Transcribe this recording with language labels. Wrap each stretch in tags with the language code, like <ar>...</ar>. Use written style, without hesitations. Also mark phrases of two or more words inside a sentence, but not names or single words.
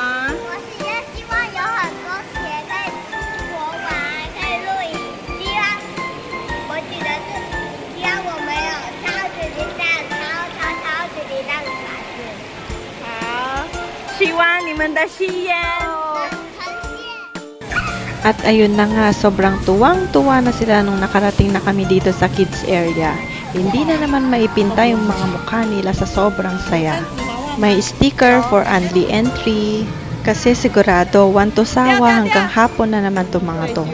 <zh>我是希望有很多钱可以出国玩，可以露营。我记得是希望我们有超级力量、超级力量的孩子。好，希望你们的戏演。呈现。</zh> <tl>At ayun na nga, sobrang tuwang-tuwa na sila nung nakarating na kami dito sa</tl> <en>kids area.</en> <tl>Hindi na naman maipinta yung mga mukha nila sa sobrang saya. May</tl> <en>sticker for only entry</en> <tl>kasi sigurado 1 to sawa hanggang hapon na naman to mga to.</tl>